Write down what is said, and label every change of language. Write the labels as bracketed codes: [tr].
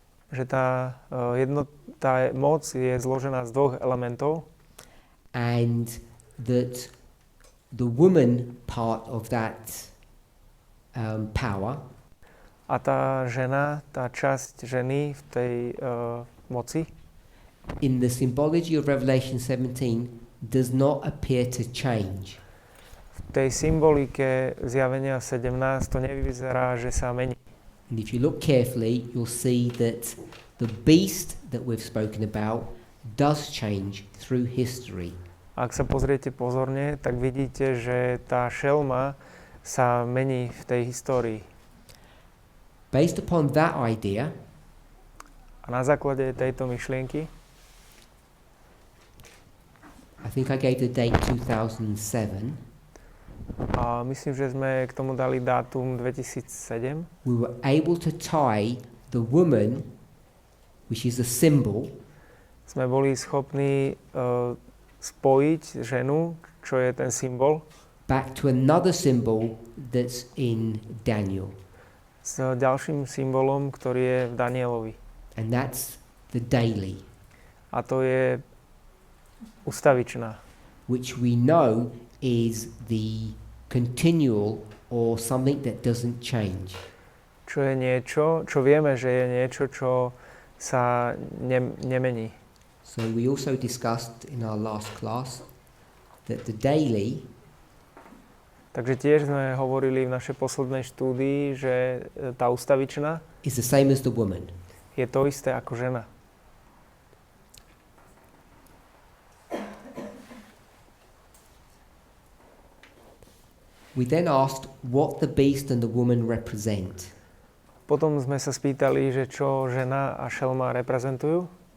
[sk] že tá moc je zložená z dvoch elementov [en] and that the woman part of that power [sk] a tá žena, tá časť ženy v tej moci [en] in the symbology of Revelation 17 does not appear to change. [sk] v tej symbolike zjavenia 17 to nevyzerá, že sa mení. [en] And if you look carefully, you'll see that the beast that we've spoken about does change through history. [sk] Ak sa pozriete pozorne, tak vidíte, že tá šelma sa mení v tej histórii. [en] Based upon that idea, [sk] A na základe tejto myšlienky, [en] I think I gave the date 2007. [sk] a myslím, že sme k tomu dali dátum 2007, [en] We were able to tie the woman, which is a symbol, [sk] sme boli schopní spojiť ženu, čo je ten symbol, [en] back to another symbol that's in Daniel. [sk] s ďalším symbolom, ktorý je v Danielovi. [en] And that's the daily, [sk] A to je ustavičná, [en] which we know is the continual or something that doesn't change. [sk] čo je niečo, čo vieme, že je niečo, čo sa nemení. [en] So we also discussed in our last class that the daily [sk] Takže tiež sme hovorili v našej poslednej štúdii, že tá ustavičná [en] is the same as the woman. [sk] je to isté ako žena. [en] We then asked what the beast and the woman represent. [sk] Potom sme sa spýtali, že čo žena a šelma reprezentujú.